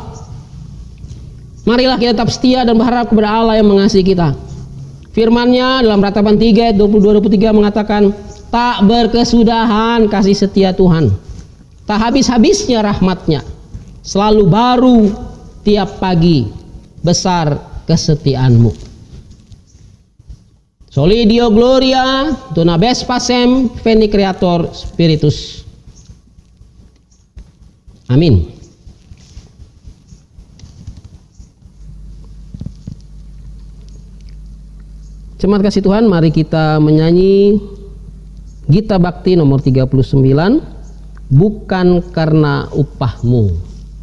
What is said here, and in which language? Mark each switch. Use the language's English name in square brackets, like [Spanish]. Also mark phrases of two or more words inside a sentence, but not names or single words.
[Indonesian] Marilah kita tetap setia dan berharap kepada Allah yang mengasihi kita. Firman-Nya dalam Ratapan 3 ayat 22-23 mengatakan, tak berkesudahan kasih setia Tuhan, tak habis-habisnya rahmat-Nya, selalu baru tiap pagi, besar kesetiaan-Mu. [Latin] Soli Deo Gloria, Dona Bes Pasem, Veni Creator Spiritus. [Indonesian] Amin. Jemaat kasih Tuhan, mari kita menyanyi Gita Bakti nomor 39, Bukan Karena Upahmu.